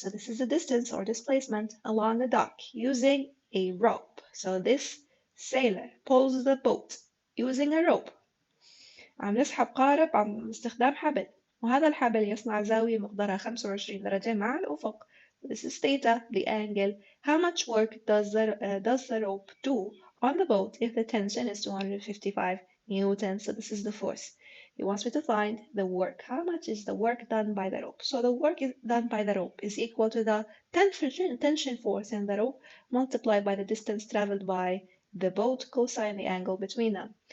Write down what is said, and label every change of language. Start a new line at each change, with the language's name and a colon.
English: So this is the distance or displacement along the dock using a rope. So this sailor pulls the boat using a rope.
Arabic: عم نسحب قارب عن استخدام حبل، وهذا الحبل يصنع زاوية مقدارها 25 درجة مع الأفق.
English: This is theta, the angle. How much work does the rope do on the boat if the tension is 255 newtons? So this is the force. He wants me to find the work. How much is the work done by the rope? So the work done by the rope is equal to the tension force in the rope multiplied by the distance traveled by the boat cosine the angle between them.